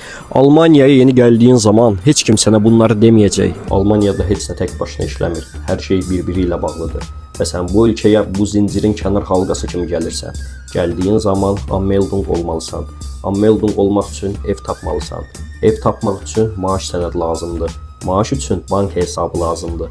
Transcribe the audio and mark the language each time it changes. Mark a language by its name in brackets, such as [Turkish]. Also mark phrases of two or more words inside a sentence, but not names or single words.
[Turkish] Almanya'ya yeni geldiğin zaman hiç kim sana bunları demeyecek. [Azerbaijani] Almanya'da heç nə tek başına işləmir. Hər şey birbiriyle bağlıdır. Və sən bu ölkəyə bu zincirin kənar halqası kimi gəlirsən. Gəldiyin zaman anmeldung olmalısan. Anmeldung olmaq üçün ev tapmalısan. Ev tapmaq üçün maaş sənəd lazımdır. Maaş üçün bank hesabı lazımdır.